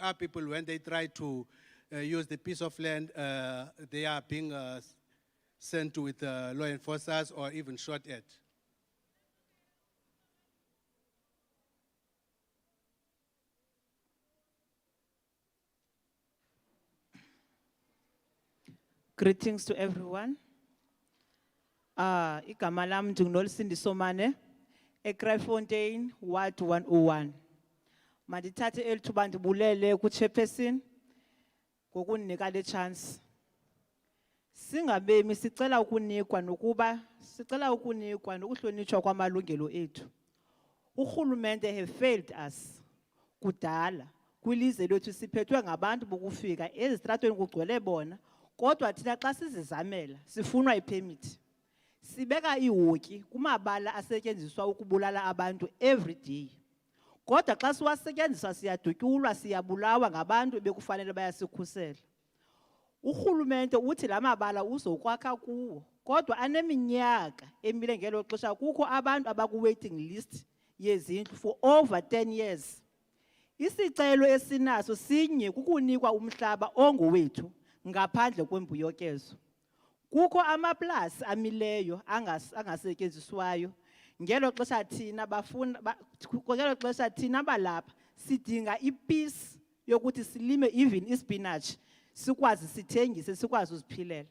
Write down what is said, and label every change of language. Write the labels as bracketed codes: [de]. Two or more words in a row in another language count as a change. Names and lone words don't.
[en] Our people, when they try to use the piece of land, they are being sent with law enforcers or even shot at. Greetings to everyone. [xh] Igama lam ndinguNolisindi Somane, eCryfontein, Ward 101. Mandithathe eli thuba ndibulele ku-chairperson ngokundinika le chance. Singabemi sicela ukunikwa nokuhlonitshwa kwamalungelo ethu. [en] Urhulumente have failed us kudala. [xh] Kwilizwe lethu siphethwe ngabantu bokufika ezitratweni kugcwele bona. Kodwa thina xa sizizamela sifunwa ipermit. Sibeka ihoki kumabala asetyenziswa ukubulala abantu [en] every day. [xh] Kodwa xa siwasetyenziswa siyadutyulwa siyabulawa ngabantu bekufanele bayasikhusela. Urhulumente uthi la mabala uzokwakha kuwo. Kodwa aneminyaka emile ngelo xesha kukho abantu abaku-waiting list yezindlu [en] for over 10 years. [xh] Isicelo esinaso sinye kukunikwa umhlaba ongowethu ngaphandle kwembuyekezo. Kukho amaplasi amileyo angasetyenziswayo. Ngelo xesha thina balapha sidinga ipiece yokuthi silime even ispinach sikwazi sithengise sikwazi uziphilela.